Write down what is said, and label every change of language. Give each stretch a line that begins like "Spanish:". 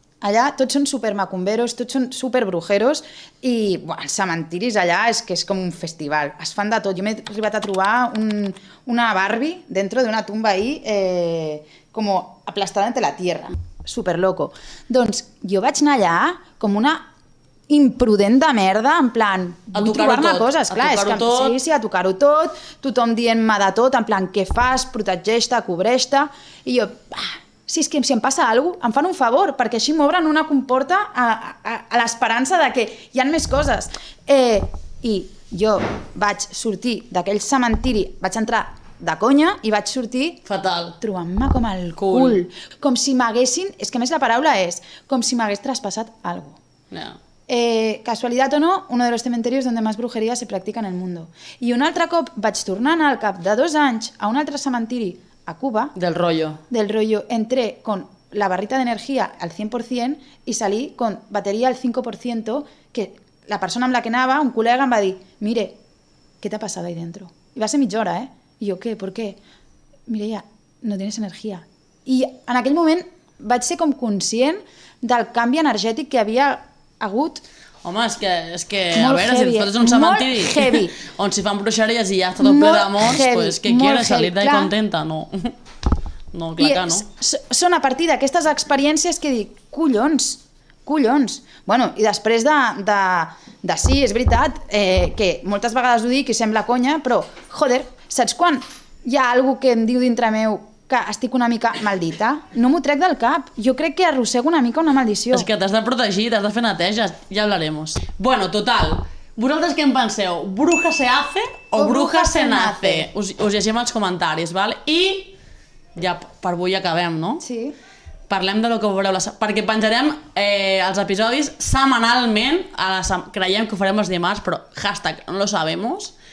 Catalan: Allà tots són supermacumberos, tots són superbrujeros i els cementiris allà és que és com un festival, es fan de tot. Jo m'he arribat a trobar una Barbie
Spanish: dentro d'una tumba ahí como aplastada entre la tierra, super loco.
Catalan: Doncs jo vaig anar allà com una imprudent de merda, en plan, vull trobar-me coses, clar, és que sí, a tocar-ho tot, tothom dient-me de tot, en plan, què fas, protegeix-te, cobreix-te, i jo, si és que si em passa alguna cosa, em fan un favor, perquè així m'obren una comporta a l'esperança de que hi ha més coses. I jo vaig sortir d'aquell cementiri, vaig entrar de conya i vaig sortir fatal, trobant-me com el cul. Com si m'haguessin, és que a més la paraula és, com si m'hagués traspassat alguna cosa.
Spanish: Casualidad o no, uno de los cementerios donde más brujería se practica en el mundo.
Catalan: I un altre cop vaig tornar al cap de 2 anys a un altre cementiri a Cuba.
Spanish: Del rollo. Entré con la barrita de energía al 100% y salí con batería al 5%,
Catalan: que la persona amb la que anava, un col·lega, em va dir,
Spanish: mire, ¿qué te ha pasado ahí dentro?
Catalan: I va ser mitja hora, I jo,
Spanish: ¿qué? ¿Por qué?
Catalan: Mireia,
Spanish: no tienes energia.
Catalan: I en aquell moment vaig ser com conscient del canvi energètic que havia hagut. Home, és que a veure, si et fotes un cementiri on s'hi fan bruixeries i ja està tot ple d'amors, pues, què
Spanish: quieres, salir d'ahí contenta?
Catalan: No, no, clar que no. Són a partir d'aquestes experiències que dic, collons. Bueno, i després de sí, és veritat, que moltes vegades ho dic i sembla conya, però, joder, saps quan hi ha algú que em diu dintre meu que estic una mica maldita? No m'ho trec del cap. Jo crec que arrossego una mica una maldició. És que t'has de protegir, t'has de fer neteja, ja
Spanish: hablaremos.
Catalan: Bueno, total, vosaltres què en penseu?
Spanish: Bruja se hace o bruja se nace?
Catalan: Us llegim els comentaris, val? I ja per avui acabem, no? Sí. Parlem de lo que veureu, perquè penjarem els episodis setmanalment, creiem que ho farem els dimarts, però hashtag
Spanish: no lo sabemos.